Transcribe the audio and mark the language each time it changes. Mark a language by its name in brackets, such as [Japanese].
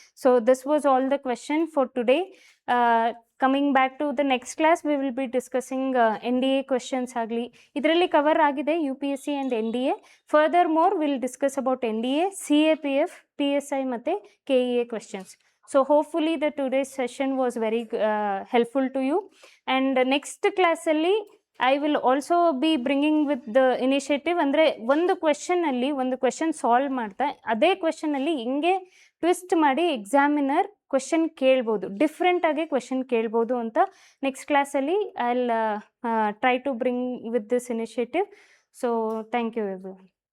[English] So this was all the question for today. Coming back to the next class we will be discussing NDA questions [Kannada] ಆಗಲಿ, ಇದರಲ್ಲಿ cover ಆಗಿದೆ [English] UPSC and NDA. Furthermore will discuss about NDA, CAPF, PSI ಮತ್ತು KEA questions. So hopefully the today's session was very helpful to you. And next class ಅಲ್ಲಿ I will also be bringing with the initiative. [Kannada] ಅಂದರೆ ಒಂದು ಕ್ವೆಶನಲ್ಲಿ ಒಂದು question solve ಮಾಡ್ತಾ ಅದೇ ಕ್ವೆಶನಲ್ಲಿ ಹಿಂಗೆ twist ಮಾಡಿ examiner question ಕೇಳ್ಬೋದು, ಡಿಫ್ರೆಂಟಾಗಿ ಕ್ವೆಶನ್ ಕೇಳ್ಬೋದು ಅಂತ ನೆಕ್ಸ್ಟ್ ಕ್ಲಾಸಲ್ಲಿ [English] I will try to bring with this initiative. So thank you everyone.